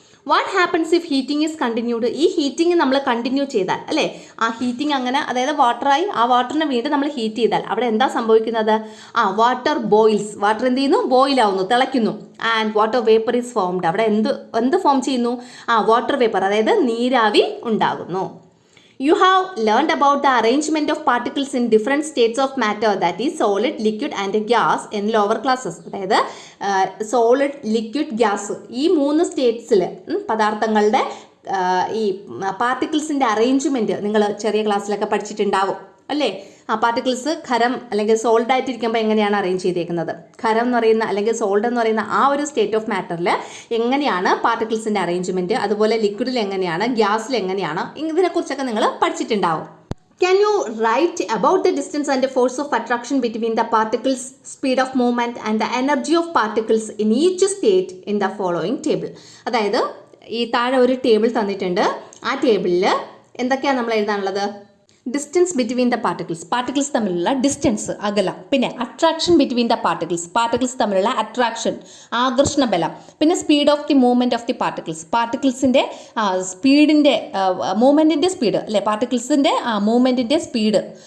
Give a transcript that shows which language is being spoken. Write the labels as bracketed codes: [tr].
[en] What happens if heating is continued? [ml] ഈ heating നമ്മൾ continue ചെയ്താൽ, അല്ലേ, ആ ഹീറ്റിംഗ് അങ്ങനെ, അതായത് വാട്ടറായി, ആ വാട്ടറിനെ വീണ്ടും നമ്മൾ ഹീറ്റ് ചെയ്താൽ അവിടെ എന്താ സംഭവിക്കുന്നത്? [en] Water boils. [ml] വാട്ടർ എന്ത് ചെയ്യുന്നു? ബോയിൽ ആവുന്നു, തിളയ്ക്കുന്നു. [en] And water vapour is formed. [ml] അവിടെ എന്ത് ഫോം ചെയ്യുന്നു? വാട്ടർ വേപ്പർ, അതായത് നീരാവി ഉണ്ടാകുന്നു. [en] You have learned about the arrangement of particles in different states of matter, that is solid, liquid and gas in lower classes. [ml] അതായത് solid, liquid, gas, ഈ 3 സ്റ്റേറ്റ്സിൽ പദാർത്ഥങ്ങളുടെ ഈ പാർട്ടിക്കിൾസിൻ്റെ arrangement നിങ്ങൾ ചെറിയ ക്ലാസ്സിലൊക്കെ പഠിച്ചിട്ടുണ്ടാവും, അല്ലേ? പാർട്ടിക്കിൾസ് ഖരം അല്ലെങ്കിൽ സോൾഡ് ആയിട്ടിരിക്കുമ്പോൾ എങ്ങനെയാണ് അറേഞ്ച് ചെയ്തേക്കുന്നത്? ഖരം എന്ന് പറയുന്ന അല്ലെങ്കിൽ സോൾഡ് എന്ന് പറയുന്ന ആ ഒരു സ്റ്റേറ്റ് ഓഫ് മാറ്ററിൽ എങ്ങനെയാണ് പാർട്ടിക്കിൾസിൻ്റെ അറേഞ്ച്മെൻറ്റ്, അതുപോലെ ലിക്വിഡിൽ എങ്ങനെയാണ്, ഗ്യാസിൽ എങ്ങനെയാണ്, ഇതിനെക്കുറിച്ചൊക്കെ നിങ്ങൾ പഠിച്ചിട്ടുണ്ടാവും. [en] Can you write about the distance and the force of attraction between the particles, speed of movement and the energy of particles in each state in the following table? [ml] അതായത് ഈ താഴെ ഒരു ടേബിൾ തന്നിട്ടുണ്ട്. ആ ടേബിളിൽ എന്തൊക്കെയാണ് നമ്മൾ എഴുതാനുള്ളത്? [en] distance between the particles [ml] തമ്മിലുള്ള ഡിസ്റ്റൻസ്, അകലം. പിന്നെ [en] attraction between the particles [ml] തമ്മിലുള്ള അട്രാക്ഷൻ, ആകർഷണ ബലം. പിന്നെ [en] speed of the movement of the [ml] പാർട്ടിക്കിൾസിൻ്റെ സ്പീഡിൻ്റെ മൂവ്മെൻറ്റിൻ്റെ speed, അല്ലേ, പാർട്ടിക്കിൾസിൻ്റെ മൂവ്മെൻറ്റിൻ്റെ സ്പീഡ്.